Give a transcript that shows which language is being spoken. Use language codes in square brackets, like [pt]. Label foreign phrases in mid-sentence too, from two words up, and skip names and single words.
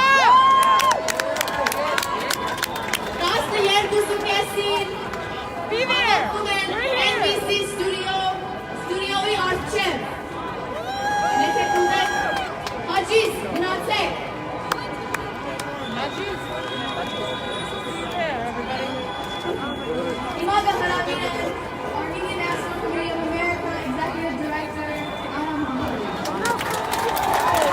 [hy] 12:30-ին հավաքվում են NBC ստուդիոյի առջև։ Եթե կուզեք, հաջից գնացեք։ Հիմա կհրավիրեմ Armenian National Committee of America [en] Executive Director [hy] Adam Hamad։